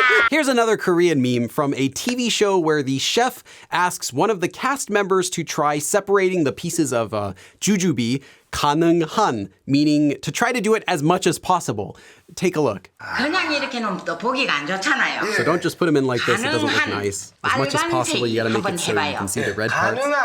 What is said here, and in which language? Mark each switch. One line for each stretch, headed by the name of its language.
English: Here's another Korean meme from a TV show where the chef asks one of the cast members to try separating the pieces of jujube, 가능한, meaning to try to do it as much as possible. Take a look.
Korean: 그냥 이렇게 놓으면 또 보기가 안 좋잖아요.
English: So don't just put them in like this, it doesn't look nice. As much as possible, you gotta make it so you can see the red parts.